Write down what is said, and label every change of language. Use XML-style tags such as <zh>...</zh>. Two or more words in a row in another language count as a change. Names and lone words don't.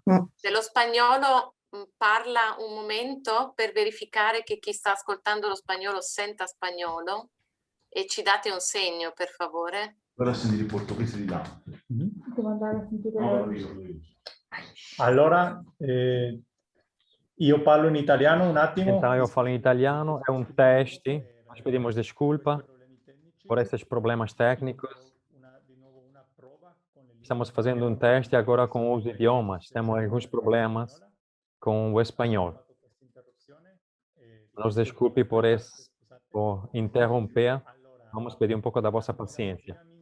<it>Se lo spagnolo parla un momento per verificare che chi sta ascoltando lo spagnolo senta spagnolo e ci date un segno, per favore. Ora sentire il portoghese di là. Allora, io parlo in italiano un attimo.</it> <pt>Então, eu falo em italiano, é um teste, nós pedimos desculpa por esses problemas técnicos. Estamos fazendo um teste agora com os idiomas, temos alguns problemas com o espanhol. Nos desculpe por interromper, vamos pedir um pouco da vossa paciência.</pt>